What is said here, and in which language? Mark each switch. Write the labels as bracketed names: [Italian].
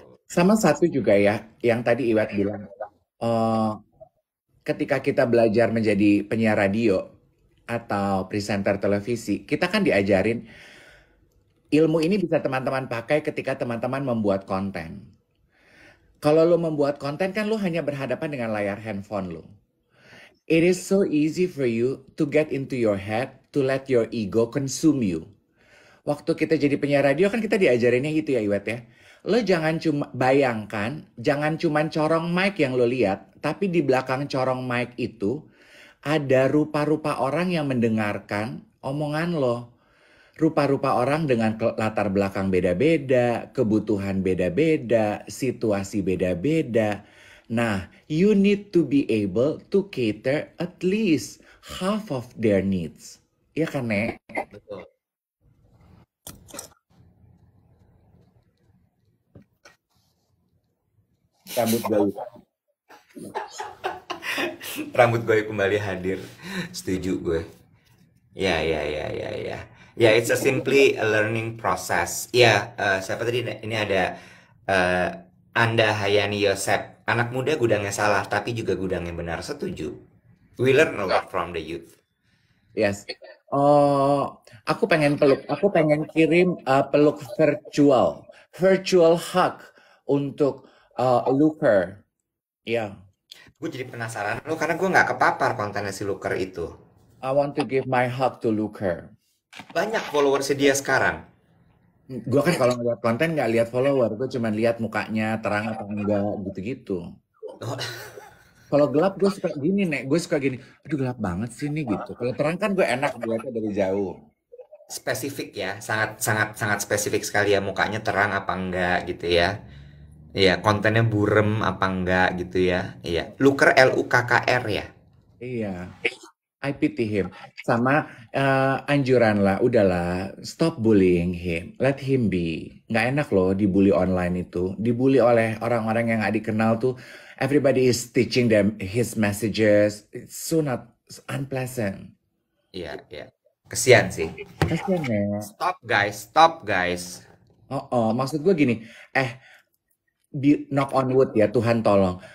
[Indonesian] Sama satu juga ya, yang tadi Iwat bilang, eh, ketika kita belajar menjadi penyiar radio atau presenter televisi, kita kan diajarin ilmu ini bisa teman-teman pakai ketika teman-teman membuat konten. Kalau lo membuat konten kan lo hanya berhadapan dengan layar handphone lo. [English] It is so easy for you to get into your head, to let your ego consume you. [Indonesian] Waktu kita jadi penyiar radio kan kita diajarinnya gitu ya Iwet ya. Lo jangan cuma bayangkan, jangan cuma corong mic yang lo lihat, tapi di belakang corong mic itu ada rupa-rupa orang yang mendengarkan omongan lo. Rupa-rupa orang dengan latar belakang beda-beda, kebutuhan beda-beda, situasi beda-beda. [English] Nah, you need to be able to cater at least half of their needs. [Indonesian] Iya kan, Nek? Betul. Rambut gaul. Rambut gue kembali hadir. Setuju gue. Ya, ya, ya, ya, ya. [English] Ya, it's a simply a learning process. [Indonesian] Ya, siapa tadi? Ini ada eh, Anda Hayani Yosep. Anak muda gudangnya salah, tapi juga gudangnya benar. Setuju. [English] We learn a lot from the youth. [Indonesian] Yes. Oh, aku pengen peluk. Aku pengen kirim peluk virtual. [English] Virtual hug [Indonesian] untuk Looker. Ya. Gue jadi penasaran lo karena gue nggak kepapar kontennya si Looker itu. [English] I want to give my hug to Looker. [Indonesian] Banyak followersnya dia sekarang. Gue kan kalau ngeliat konten nggak lihat follower, gue cuma lihat mukanya terang atau enggak gitu-gitu. Oh, Kalau gelap gue suka gini nek, gue suka gini, aduh gelap banget sih nih gitu. Kalau terang kan gue enak lihatnya dari jauh. spesifik ya, sangat sangat sangat spesifik sekali ya, mukanya terang apa enggak gitu ya. Iya, kontennya burem apa enggak gitu ya. Iya, Looker Lukkr ya. [English] Iya, I pity him. [Indonesian] Sama anjuran lah, udahlah, [English] stop bullying him, let him be. [Indonesian] Nggak enak loh dibully online itu, dibully oleh orang-orang yang nggak dikenal tuh. [English] Everybody is teaching them his messages. It's so not unpleasant. [Indonesian] Iya, iya. Kesian sih. Kasian ya. [English] Stop guys, stop guys. [Indonesian] Oh, maksud gue gini, [English] knock on wood [Indonesian] ya, Tuhan tolong.